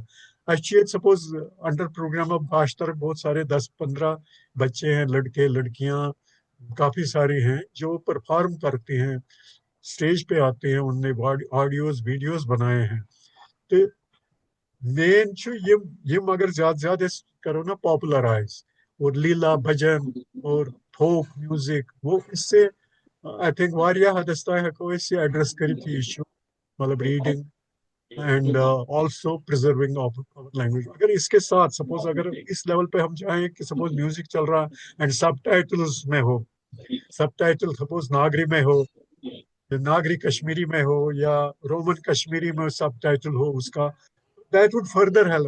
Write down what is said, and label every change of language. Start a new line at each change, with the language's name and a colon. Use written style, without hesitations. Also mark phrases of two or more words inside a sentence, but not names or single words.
Hindi: अच्छी सपोज
English: under program of
Hindi: भाषतर बहुत सारे 10-15 बच्चे हैं, लड़के लड़कियां काफी सारे हैं जो परफॉर्म करते हैं, स्टेज पे आते हैं, उनने
English: audios videos
Hindi: बनाए हैं। तो मेन ये अगर ज्यादा ज्यादा करो ना पॉपुलराइज, और लीला भजन और
English: folk music,
Hindi: वो इससे
English: I think
Kashmiri: वारिया हदस तक हेको एड्रेस करित इशू,
Hindi: मतलब
English: reading and also preserving of language.
Hindi: अगर इसके साथ सपोज अगर इस लेवल पे हम चाहें कि सपोज म्यूजिक चल रहा है एंड सब टाइटल्स में हो, सब टाइटल सपोज नागरी में हो, नागरी कश्मीरी में हो या रोमन कश्मीरी में सब टाइटल हो उसका,
English: that would further help.